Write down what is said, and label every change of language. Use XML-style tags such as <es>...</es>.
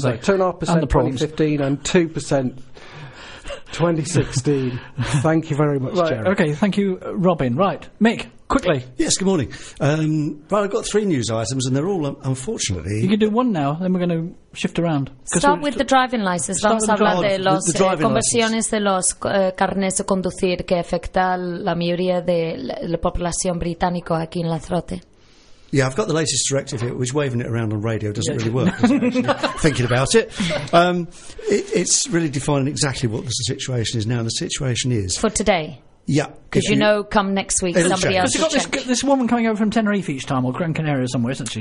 <en>so 2.5% 2015 and 2% 2016. Thank you very much, right, Gerry. Okay, thank you, Robin. Right, Mick, quickly. Yes, good morning. Well, I've got three news items and they're all, unfortunately... You can do one now, then we're going to shift around. Start with the driving licence.</en> <es>Vamos a hablar de los conversiones de los carnes de conducir que afecta la mayoría de la población británica aquí en Lanzarote.</es> <en>Yeah, I've got the latest directive here, which waving it around on radio doesn't really work. Thinking about it. It's really defining exactly what the situation is now. And the situation is... For today. Yeah. Because you know, come next week, somebody else will check. This woman coming over from Tenerife each time, or Gran Canaria somewhere, isn't she?</en>